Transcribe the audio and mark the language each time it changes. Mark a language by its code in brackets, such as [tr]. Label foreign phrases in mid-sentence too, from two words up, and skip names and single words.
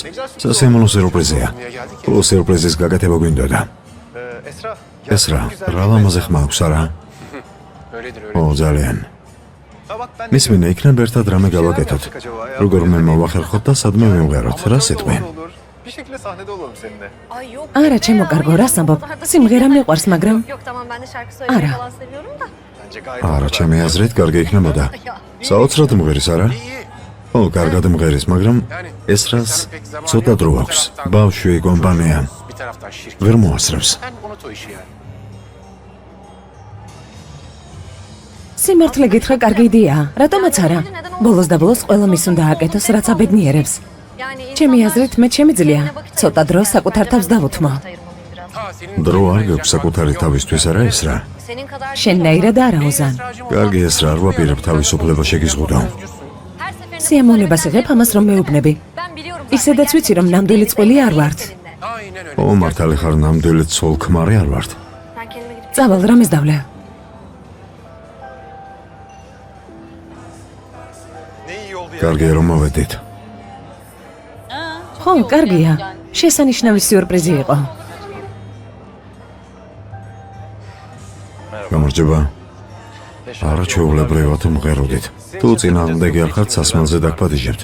[ka] სასიამოვნო სიურპრიზია. ო, სიურპრიზის გაკეთება გვინდოდა. ესრა, რა ლამაზე ხმა აქვს არა? ო, ძალიან. მისმინე იქნებ ერთად რამე გავაკეთოთ. როგორ მე მოვახერხოთ და სადმე მივღეროთ, რა სიტყვი? [tr] Bir şekilde sahnede olalım seninle. Ay yok. [ka] არა, ჩემო კარგო, რას ამბობ? სიმღერა მიყვარს, მაგრამ [tr] Yok tamam ben de şarkı söylemeyi [ka] Ara. [tr] falan seviyorum da. Bence gayet [ka] არა, ჩემი აზრით კარგი იქნებოდა. საოცრად მღერის არა? ო, კარგად მღერის, მაგრამ ეს რას ცოტა დრო აქვს. ბავშვი კომპანია [tr] Bir taraftan şirket. [ka] ვერ მოასწრებს. [tr] Sen unut o işi yani. [ka] სიმართლე გითხრა, კარგი იდეაა. რატომაც არა? ბოლოს და ბოლოს ყველა მის უნდა აკეთოს, რაც აბედნიერებს. ჩემი აზრით, მე შემიძლია ცოტა დრო საკუთარ თავს დავუთმო. [tr] Ha senin [ka] დრო არ გაქვს საკუთარი თავისთვის არა ეს რა. შენნაირად არა, ოზან. კარგი ეს რა, არ ვაპირებ თავისუფლება შეგიზღუდო. სიამოვნებას იღებ ამას რომ მეუბნები. ისედაც ვიცი რომ ნამდვილი წყვილი არ ვართ. [tr] aynen öyle. [ka] ო, მართალი ხარ, ნამდვილი ცოლ-ქმარი არ ვართ. წავალ რამეს დავლე. [tr] Ne iyi oldu ya. [ka] კარგია რომ მოვედით. ხო, კარგია. შესანიშნავი სიურპრიზი იყო. გამარჯობა. არაჩვეულებრივად მღეროდით. თუ წინააღმდეგი არ ხართ, სასმელზე დაგპატიჟებთ.